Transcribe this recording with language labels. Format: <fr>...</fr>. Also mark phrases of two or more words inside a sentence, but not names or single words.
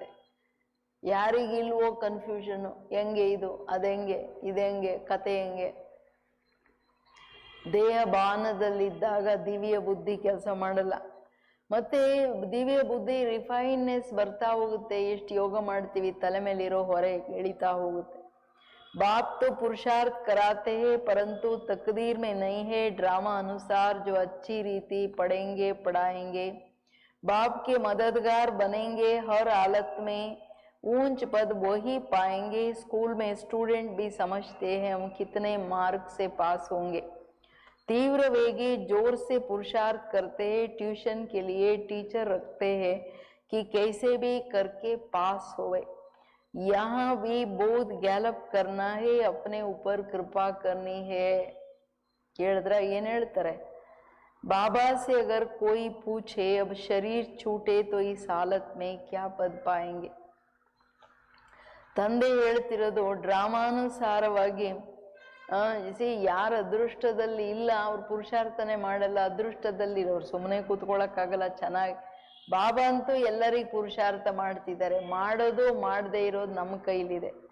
<kn>ಯಾರಿಗಿಲ್ವೋ ಕನ್ಫ್ಯೂಷನ್, ಹೆಂಗೆ ಇದು, ಅದೆಂಗೆ, ಇದೆಂಗೆ, ಕತೆ ಹೆಂಗೆ. ದೇಹ ಬಾನದಲ್ಲಿದ್ದಾಗ ದಿವ್ಯ ಬುದ್ಧಿ ಕೆಲಸ ಮಾಡಲ್ಲ. ಮತ್ತೆ ದಿವ್ಯ ಬುದ್ಧಿ ರಿಫೈನ್ನೆಸ್ ಬರ್ತಾ ಹೋಗುತ್ತೆ. ಎಷ್ಟು ಯೋಗ ಮಾಡ್ತೀವಿ, ತಲೆ ಮೇಲಿರೋ ಹೊರೆ ಇಳಿತಾ ಹೋಗುತ್ತೆ.</kn> <hi>बाप तो पुरुषार्थ कराते हैं परंतु तकदीर में नहीं है। ड्रामा अनुसार जो अच्छी रीति पढ़ेंगे पढ़ाएंगे बाप के मददगार बनेंगे, हर हालत में ऊंच पद वही पाएंगे। स्कूल में स्टूडेंट भी समझते हैं हम कितने मार्क से पास होंगे। तीव्र वेगी जोर से पुरुषार्थ करते हैं, ट्यूशन के लिए टीचर रखते हैं कि कैसे भी करके पास होवे। यहाँ भी बहुत गैलप करना है, अपने ऊपर कृपा करनी है।</hi> <kn>ಹೇಳಿದ್ರ ಏನ್ ಹೇಳ್ತಾರೆ,</kn> <hi>बाबा से अगर कोई पूछे अब शरीर छूटे तो इस हालत में क्या पद पाएंगे।</hi> <kn>ತಂದೆ ಹೇಳ್ತಿರೋದು ಡ್ರಾಮಾನುಸಾರವಾಗಿ ಯಾರ ಅದೃಷ್ಟದಲ್ಲಿ ಇಲ್ಲ ಅವ್ರು ಪುರುಷಾರ್ಥನೆ ಮಾಡಲ್ಲ, ಅದೃಷ್ಟದಲ್ಲಿರೋರು ಸುಮ್ಮನೆ ಕೂತ್ಕೊಳ್ಳೋಕ್ಕಾಗಲ್ಲ ಚೆನ್ನಾಗಿ. ಬಾಬಾ ಅಂತೂ ಎಲ್ಲರಿಗೂ ಪುರುಷಾರ್ಥ ಮಾಡ್ತಿದ್ದಾರೆ. ಮಾಡೋದು ಮಾಡದೇ ಇರೋದು ನಮ್ಮ ಕೈಲಿದೆ.</kn>